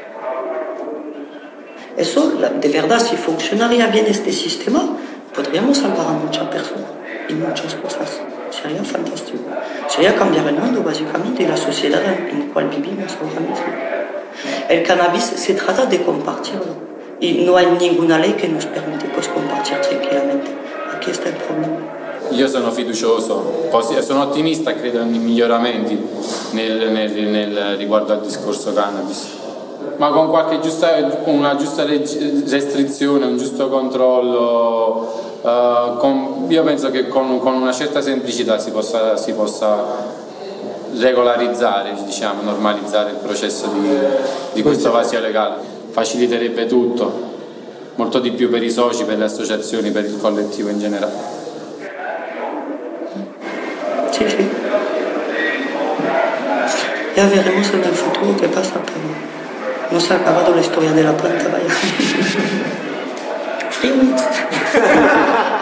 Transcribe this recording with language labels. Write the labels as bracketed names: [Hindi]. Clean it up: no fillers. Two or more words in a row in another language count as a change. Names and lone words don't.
[Spanish] Eso, de verdad, si funcionaría bien este sistema, podríamos salvar a muchas personas y muchas cosas. Sería fantástico. Sería cambiar el mundo, básicamente, y la sociedad en la cual vivimos ahora mismo. El cannabis se trata de compartirlo y no hay ninguna ley que nos permite pues compartir tranquillamente. Aquí está il problema. [Italian] Io sono fiducioso, sono ottimista, credo nei miglioramenti riguardo al discorso cannabis, ma con una giusta restrizione, un giusto controllo, io penso che con una certa semplicità si possa regolarizzare, diciamo, normalizzare il processo di questo vacío legale, faciliterebbe tutto, molto di più per i soci, per le associazioni, per il collettivo in generale. [Spanish] Sí, sí. Ya veremos en el futuro qué pasa, pero no se ha acabado la historia de la planta, vaya.